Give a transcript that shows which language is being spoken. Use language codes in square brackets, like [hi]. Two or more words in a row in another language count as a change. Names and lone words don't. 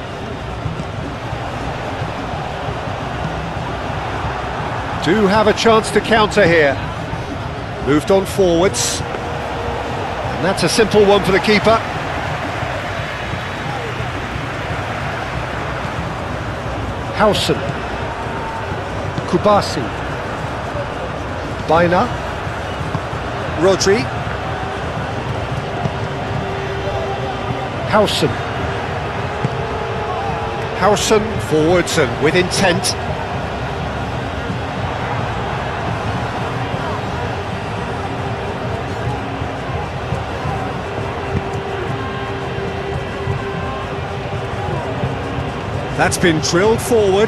[en] Do have a chance to counter here. Moved on forwards. And that's a simple one for the keeper. Howson. Kubasi. Baina. Rodri. Howson. Howson forwards and with intent. That's been drilled forward.